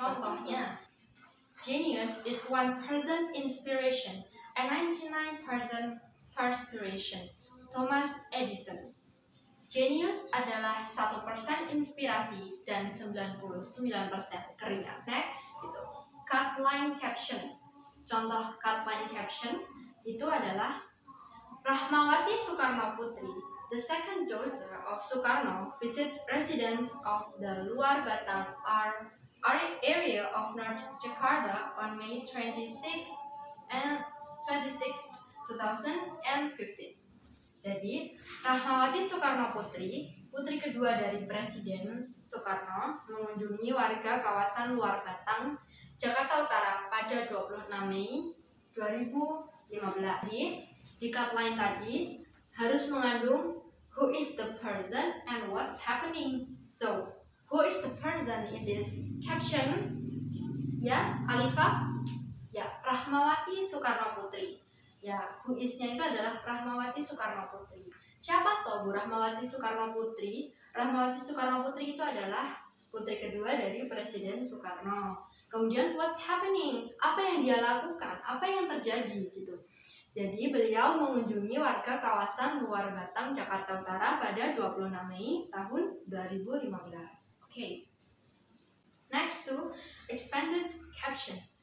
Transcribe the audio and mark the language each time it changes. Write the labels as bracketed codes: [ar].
[id] Contohnya, [en] genius is 1% inspiration and 99% perspiration. Thomas Edison. [id] Genius adalah 1% inspirasi dan 99% keringat. [en] Next, [id] itu cutline caption. Contoh cutline caption itu adalah [en] Rahmawati Soekarno Putri, the second daughter of Soekarno, visits residents of the Luar Batang area of North Jakarta on May 26, 2015. [id] Jadi, Rahmawati Soekarno Putri, putri kedua dari Presiden Soekarno, mengunjungi warga kawasan Luar Batang, Jakarta Utara pada 26 Mei 2015. Di cutline tadi harus mengandung [en] who is the person and what's happening. So, who is the person in this caption? [id] Ya, Alifa? Ya, Rahmawati Soekarno Putri. Ya, who is-nya itu adalah Rahmawati Soekarno Putri. Siapa toh Bu Rahmawati Soekarno Putri? Rahmawati Soekarno Putri itu adalah putri kedua dari Presiden Soekarno. Kemudian [en] what's happening? [id] Apa yang dia lakukan? Apa yang terjadi gitu. Jadi beliau mengunjungi warga kawasan Luar Batang, Jakarta Utara pada 26 Mei tahun 2015. Oke. [en] Next to expanded caption.